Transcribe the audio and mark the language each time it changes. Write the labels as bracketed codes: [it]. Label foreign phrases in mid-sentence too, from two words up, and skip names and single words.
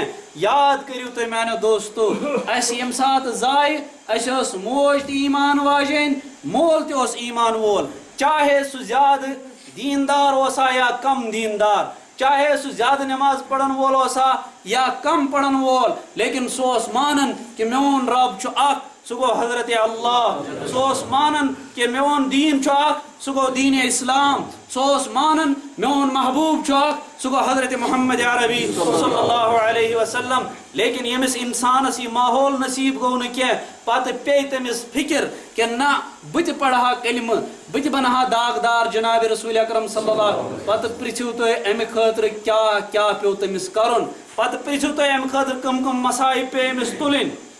[ks] یاد کٔرِو تُہۍ میانیو دوستو اَسہِ ییٚمہِ ساتہٕ زایہِ اَسہِ ٲس موج تہِ ایمان واجیٚنۍ مول تہِ اوس ایمان وول چاہے سُہ زیادٕ دیندار اوسا یا کم دیندار چاہے سُہ زیادٕ نٮ۪ماز پرن وول اوسا یا کم پرن وول لیکن سُہ اوس مانن کہ میون رب چھُ اکھ سُہ گوٚو حضرت اللہ سُہ اوس مانن کہ میون دین چھُ اکھ سُہ گوٚو دین اسلام سُہ اوس مانن میون محبوب چھُ اکھ سُہ گوٚو حضرت محمد عربی [ar] صلی اللہ علیہ وسلم [ks] لیکن ییٚمِس انسانس یہِ ماحول نصیٖب گوٚو نہٕ کینٛہہ پتہٕ پیٚیہِ تٔمِس فکر کہ نہ بہٕ تہِ پرٕ ہا کلمہ بہٕ تہِ بنہٕ ہا داغدار جناب رسول اکرم [ar] صلی اللہ [ks] پتہٕ پرژھِو تُہۍ امہِ خٲطرٕ کیٛاہ پیوٚو تٔمِس کرُن پتہٕ پرژھِو تُہۍ امہِ خٲطرٕ کم مسایب پیٚیہِ أمِس تُلٕنۍ